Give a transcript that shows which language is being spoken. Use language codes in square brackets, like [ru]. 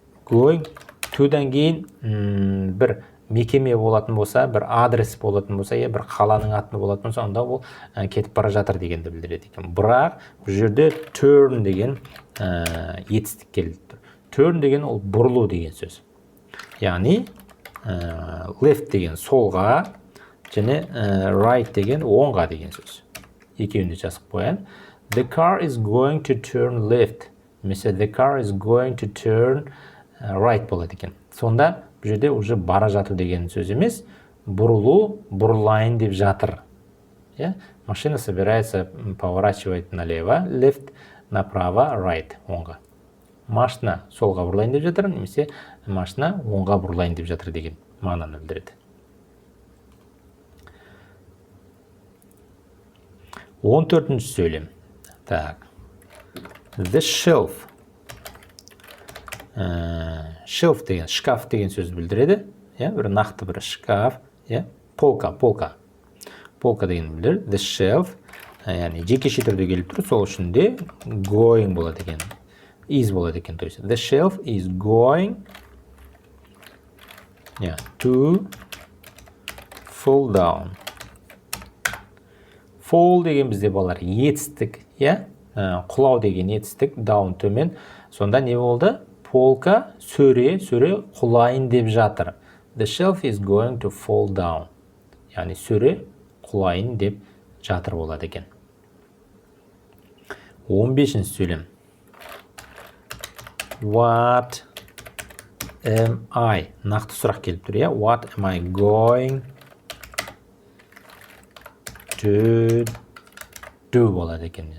[kk] Going to-дан кейін бір мекеме болатын болса, бір адрес болатын болса, бір қаланың атын болатын болса, онда ол кетіп бара жатыр дегенді білдіреді екен. Бірақ бұл жерде turn деген етістік келіп тұр. Turn деген ол бұрылу деген сөз. Яғни left деген солға, және right деген оңға деген сөз. Екеуінде жазып қоян. [en] The car is going to turn left. Mesela the car is going to turn right болады екен. [kk] Сонда бұл жерде уже бара жату деген сөз емес, бұрылу, бұрылайын деп жатыр. [ru] Машина собирается поворачивать налево, left направо, right, [kk] оңға. Машина солға бұрылайын деп жатыр, немесе машина оңға бұрылайын деп жатыр деген мағынаны білдіреді. 14-ші сөйлем. Так. [en] The shelf. [kk] Shelf деген, шкаф деген сөз білдіреді. Бір нақты бір шкаф. Полка. Полка деген білдіреді. [en] The shelf. [kk] Яғни жекеше түрде келіп тұр. Сол үшін де going болады екен. Is болады екен. [en] The shelf is going to fall down. [kk] Fall деген бізде балалар етістік, құлау деген етістік, down төмен. Сонда не болды? Полка сөре құлайын деп жатыр. [en] The shelf is going to fall down. [kk] Яғни сөре құлайын деп жатыр болады екен. 15-ші сөйлем. [en] What am I? [kk] Нақты сұрақ келіп тұр, [en] What am I going to do [kk] болады екен.